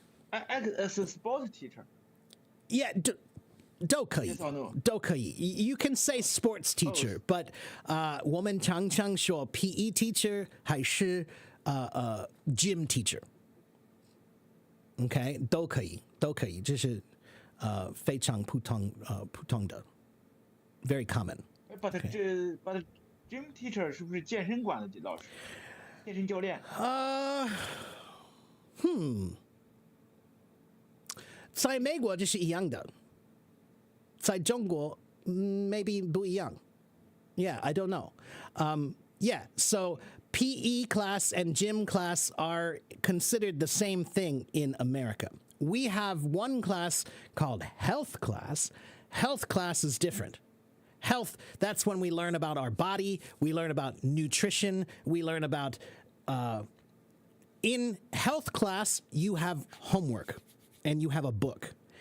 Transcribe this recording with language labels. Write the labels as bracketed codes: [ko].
[en] As a sports teacher. [zh] Yeah, 都可以 [en] Yes or no? [zh] 都可以 [en] You can say sports teacher, but [zh] 我们常常说 [en] PE teacher 还是gym teacher. [zh] Okay, 都可以这是非常普通的 [en] very common. [zh] But gym teacher 是不是健身馆的老师？健身教练？在美国这是一样的。在中国 maybe 不一样. [en] Yeah, I don't know. Yeah, so PE class and gym class are considered the same thing in America. We have one class called health class. Health class is different. Health, that's when we learn about our body, we learn about nutrition, we learn about in health class you have homework and you have a book.